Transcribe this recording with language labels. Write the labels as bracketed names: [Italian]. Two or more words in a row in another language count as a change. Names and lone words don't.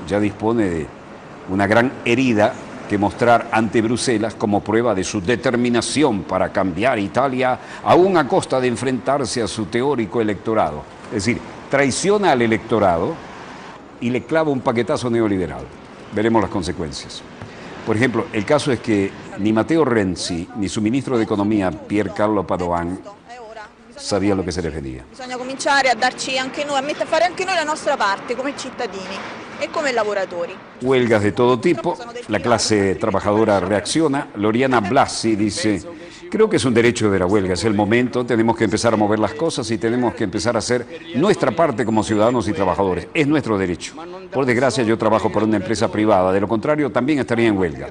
[Spanish] Ya dispone de una gran herida que mostrar ante Bruselas como prueba de su determinación para cambiar Italia, aún a costa de enfrentarse a su teórico electorado. Es decir, traiciona al electorado y le clava un paquetazo neoliberal. Veremos las consecuencias. Por ejemplo, el caso es que ni Matteo Renzi ni su ministro de Economía, Piercarlo Padoan, sabía lo que se les venía. [Italian] Bisogna cominciare a darci anche noi, a fare anche noi la nostra parte come cittadini e come lavoratori. [Spanish] Huelgas de todo tipo, la clase trabajadora reacciona. Loriana Blasi dice, creo que es un derecho de la huelga, es el momento, tenemos que empezar a mover las cosas y tenemos que empezar a hacer nuestra parte como ciudadanos y trabajadores. Es nuestro derecho. Por desgracia, yo trabajo por una empresa privada, de lo contrario también estaría en huelga.